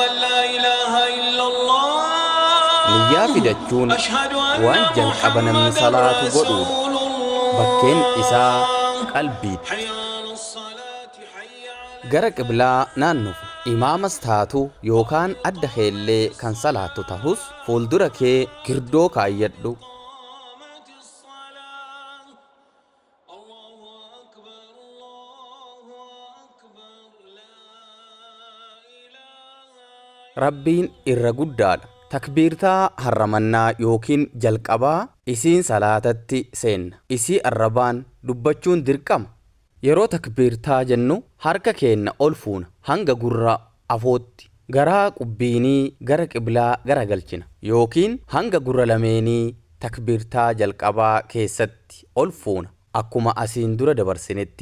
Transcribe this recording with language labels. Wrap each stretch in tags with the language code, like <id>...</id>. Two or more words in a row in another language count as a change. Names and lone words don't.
<ar>إله إلا الله</ar> <om>niyyaa fidachuun</om> <ar>أشهد أن</ar> <om>waan jalqaba namni</om> <ar>محمد</ar> <om>salaatu godhuudha.</om> <ar>رسول</ar> <om>Bakkeen isaa</om> <ar>الله</ar> <om>qalbiitti.</om> <ar>حي على الصلاة حي على</ar> <om>Gara qiblaa naannufu. Imaamas taatu yookaan adda keellee kan salaattu tahus fuuldura kee girdoo kaayyadhu.</om> <ar>قامت الصلاة الله أكبر لا إله</ar> <om>Rabbiin irra guddaadha. Takbiirtaa harramannaa yookiin jalqabaa isiin salaatatti seenna. Isii arrabaan dubbachuun dirqama. Yeroo takbiirtaa jennu harka keenna ol fuuna hanga gurra afootti. Garaa qubbiinii gara qiblaa garagalchina yookiin hanga gurra lameenii takbiirtaa jalqabaa keessatti ol fuuna akkuma asiin dura dabarsinetti.</om>